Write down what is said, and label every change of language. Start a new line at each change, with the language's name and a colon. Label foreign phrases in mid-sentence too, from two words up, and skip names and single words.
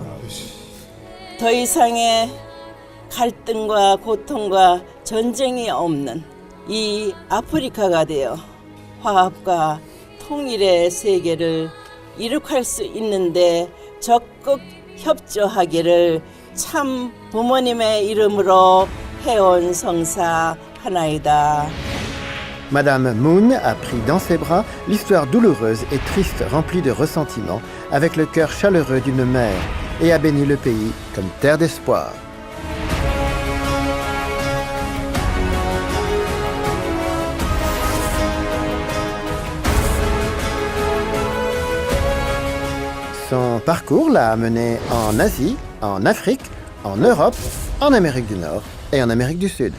Korean: 더 이상의 갈등과 고통과 전쟁이 없는 이 아프리카가 되어 화합과 통일의 세계를 이룩할 수 있는데 적극 협조하기를 참 부모님의 이름으로 해온 성사 하나이다.
French: Madame Moon a pris dans ses bras l'histoire douloureuse et triste remplie de ressentiment avec le cœur chaleureux d'une mère et a béni le pays comme terre d'espoir. Son parcours l'a amené en Asie, en Afrique, en Europe, en Amérique du Nord et en Amérique du Sud.